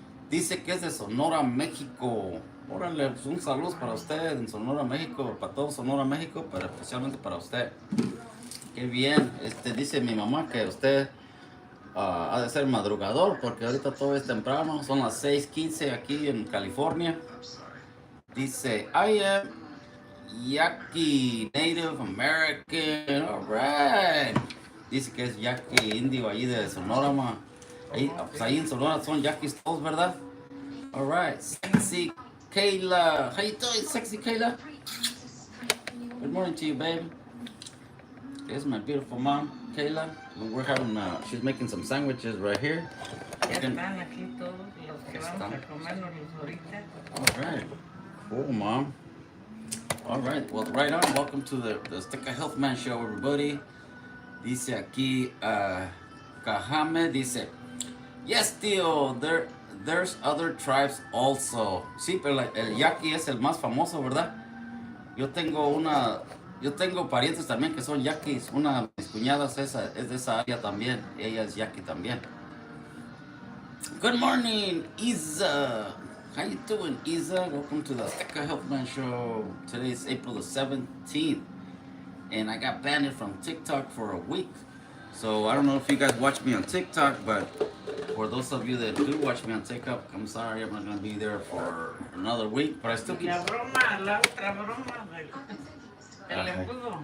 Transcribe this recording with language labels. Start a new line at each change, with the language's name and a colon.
Spanish: Dice que es de Sonora, México. Órale, pues un saludo para usted en Sonora, México. Para todo Sonora, México, pero especialmente para usted. Qué bien. Dice mi mamá que usted ha de ser madrugador, porque ahorita todo es temprano. Son las 6:15 aquí en California. Dice,
English: I am Yaqui Native American. Alright.
Spanish: Dice que es Yaqui indio ahí de Sonora, ma. Pues ahí en Sonora son yaquis todos, ¿verdad?
English: Alright. Sexy Kayla. How you doing, sexy Kayla? Good morning to you, baby. This is my beautiful mom, Kayla. We're having, she's making some sandwiches right here.
Spanish: Ya están aquí todos los que vamos a comernos ahorita.
English: Alright. Cool, Mom. Alright, well, right on. Welcome to the Stick of Health Man Show, everybody.
Spanish: Dice aquí,
English: Kahame
Spanish: dice,
English: yes,
Spanish: tío,
English: there's other tribes also.
Spanish: Sí, pero el yaqui es el más famoso, ¿verdad? Yo tengo parientes también que son yaquis. Una de mis cuñadas es de esa área también. Ella es yaqui también.
English: Good morning, Isa. How you doing, Isa? Welcome to the Stick of Health Man Show. Today is April the 17th. And I got banned from TikTok for a week. So I don't know if you guys watch me on TikTok, but for those of you that do watch me on TikTok, I'm sorry I'm not going to be there for another week, but I still keep...
Spanish: La otra broma del embudo.